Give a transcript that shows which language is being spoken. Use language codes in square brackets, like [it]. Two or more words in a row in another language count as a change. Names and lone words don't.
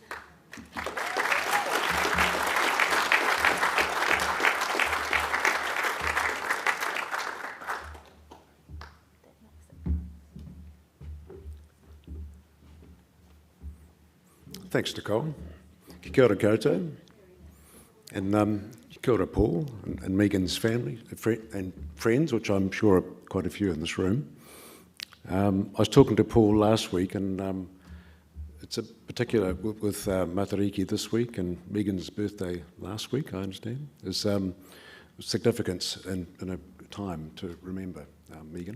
[en] Thanks, Nicole. [mi] Kia ora koutou. [en] And [mi] kia ora [en] Paul and Megan's family and friends, which I'm sure are quite a few in this room. I was talking to Paul last week, and it's a particular, with Matariki this week and Megan's birthday last week, I understand, is significance in a time to remember Megan.